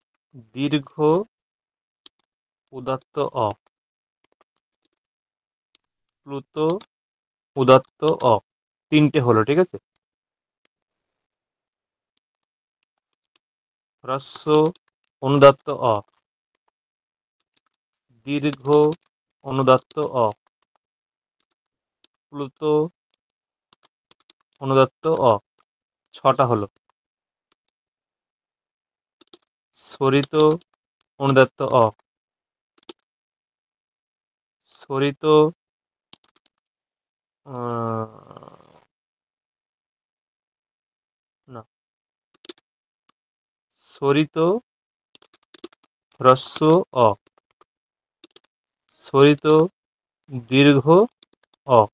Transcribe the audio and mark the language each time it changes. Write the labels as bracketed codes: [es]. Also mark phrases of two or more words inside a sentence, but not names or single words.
[bn] দীর্ঘ উদাত্ত অ, প্লুত উদাত্ত অ, তিনটে হলো, ঠিক আছে। হ্রস্ব অনুদাত্ত অ, দীর্ঘ অনুদাত্ত অ, প্লুত অনুদাত্ত অ, ছটা হলো। স্বরিত অনুদাত্ত অ, স্বরিত না, স্বরিত হ্রস্ব অ, স্বরিত দীর্ঘ অ,